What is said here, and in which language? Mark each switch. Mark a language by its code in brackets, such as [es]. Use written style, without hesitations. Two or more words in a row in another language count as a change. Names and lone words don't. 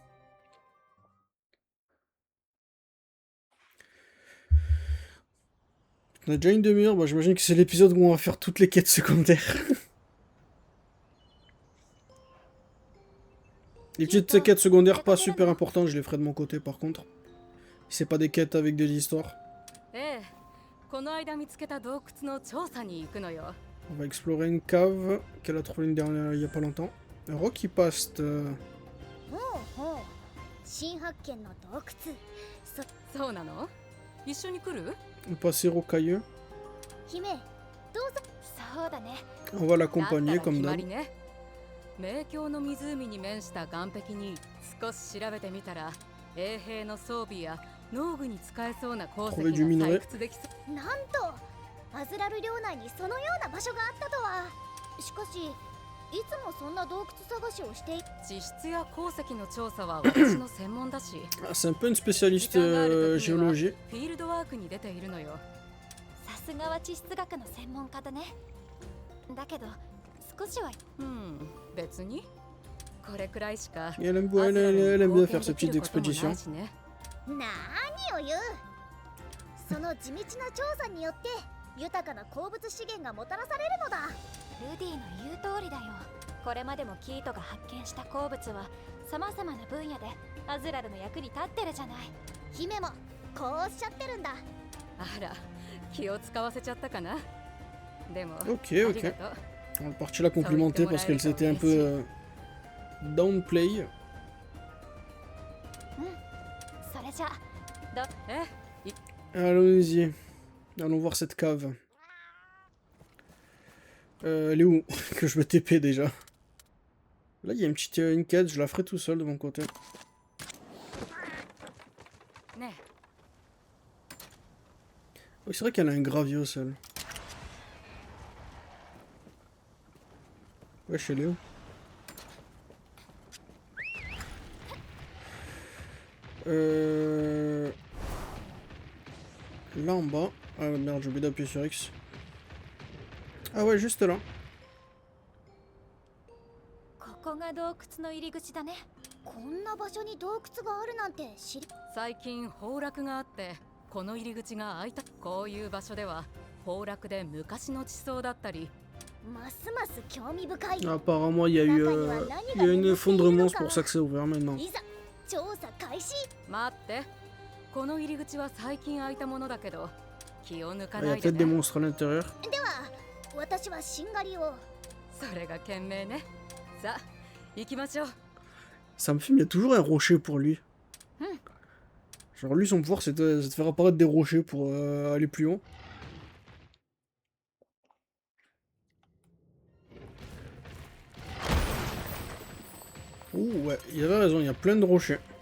[fr] On a déjà une demi-heure, bah, j'imagine que c'est l'épisode où on va faire toutes les quêtes secondaires. Les petites quêtes secondaires pas super importantes, je les ferai de mon côté par contre. Si c'est pas des quêtes avec des histoires. [ja] この間見つけた洞窟の調査に行くのよ。 [fr] On va explorer une cave qu'elle a trouvée une dernière il y a pas longtemps. Un Rocky Past. [ja] ほうほう新発見の洞窟そうなの？一緒に来る？ [fr] Un passé rocailleux. [ja] 姫どうぞそうだね。 [fr] On va l'accompagner [ja] だったら [fr] comme [ja] 決ま [fr] d'hab. [ja] りね。冥境の湖に面した岸壁に少し調べてみたら、衛兵の装備や農具に使えそうな鉱石が採掘できそう。なんとアズラル領内にそのような場所があったとは。しかしいつもそんな洞窟探しをしてい地質や鉱石の調査は私の専門だし。 [fr] Ah, c'est un peu une spécialiste géologie. [ja] フィールドワークに出ているのよ。さすがは地質学の専門家だね。だけど少しは。別にこれくらいしか。 [fr] Et elle aime bien faire ces petites expéditions. [ja] 何を言う。その地道な調査によって豊かな鉱物資源がもたらされるのだ。ルディの言う通りだよ。これまでもキートが発見した鉱物は様々な分野でアズラルの役に立ってるじゃない。姫もこうおっしゃってるんだ。あら、気を使わせちゃったかな。でも、 [fr] Ok, ok. On va partir la complimenter parce qu'elle s'était un peu downplay. [ja] それじゃど [fr] Allons-y. Allons voir cette cave. Elle est où? Que je me TP déjà. Là, il y a une quête, je la ferai tout seul de mon côté. Oui, c'est vrai qu'elle a un gravier au sol. Wesh, elle est où? Là en bas. Ah merde, j'ai oublié d'appuyer sur X. Ah ouais, juste là. [ja] ここが洞窟の入り口だね。こんな場所に洞窟があるなんて知り。最近崩落があって、この入り口が開いた。こういう場所では崩落で昔の地層だったり。ますます興味深い。 [fr] Apparemment, il y a eu un effondrement, c'est pour ça que c'est ouvert maintenant. [ja] いざ調査開始。待って、この入り口は最近開いたものだけど、気を抜か [fr] Il y [ja] な [fr] a [ja] いで [fr] peut-être des [ja] ね。 [fr] monstres à l'intérieur. [ja] では私はしんがりを。それが賢明ね。さあ、行きましょう。 [fr] Ça me fume, il y a toujours un rocher pour lui. Genre lui, son pouvoir, c'est de faire apparaître des rochers pour aller plus haut. Ouh, ouais, il avait raison, il y a plein de rochers.